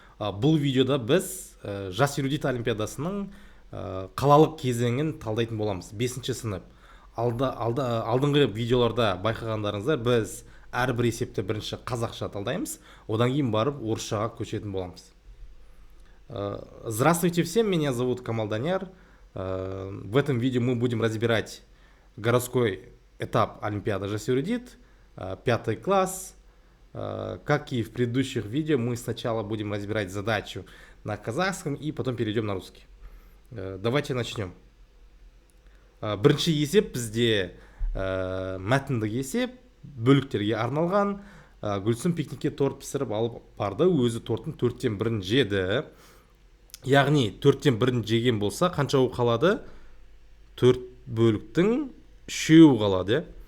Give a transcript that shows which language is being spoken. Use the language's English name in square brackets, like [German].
[Kazakh] Бұл видеода біз жас эрудит олимпиадасының қалалық кезеңін талдайтын боламыз. 5-ші сынып. Алдыңғы видеоларда байқағандарыңыздар, біз әрбір есепті бірінші қазақша талдаймыз, одан кейін барып орысшаға көшетін боламыз. [Russian] Здравствуйте всем, меня зовут Камал Данияр. В этом видео мы будем разбирать городской этап Олимпиады жас эрудит, 5 класс. Как и в предыдущих видео, мы сначала будем разбирать задачу на казахском и потом перейдем на русский. Давайте начнем. [Kazakh] Бірінші есеп бізде мәтіндік есеп, бөліктерге арналған. Гүлсім пикникке торт пісіріп алып барды, өзі торттың 4-тен 1-ін жеді. Яғни 4-тен 1-ін жеген болса, қаншауы қалады? 4 бөліктің 3-еуі қалады.